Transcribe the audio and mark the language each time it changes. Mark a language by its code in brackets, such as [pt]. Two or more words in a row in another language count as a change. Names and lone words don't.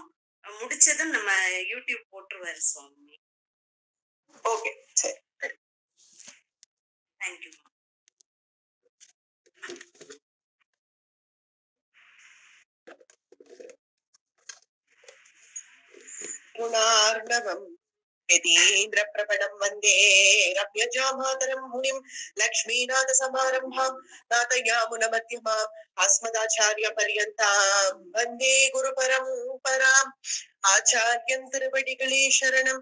[ta] முடிச்சதும் நம்ம யூடியூப் போட்டுருவாரு சுவாமி. ஓகே, சரி. தேங்க்யூ. [sa] குணார்ணவம் यतीन्द्र प्रपणं वन्दे रम्यजामातरं मुनिं लक्ष्मीनाथ समारम्भां नाथयामुनमध्यमाम् अस्मदाचार्यपर्यन्तां वन्दे गुरुपरम्पराम् आचार्यं तिरुवडिगळे शरणं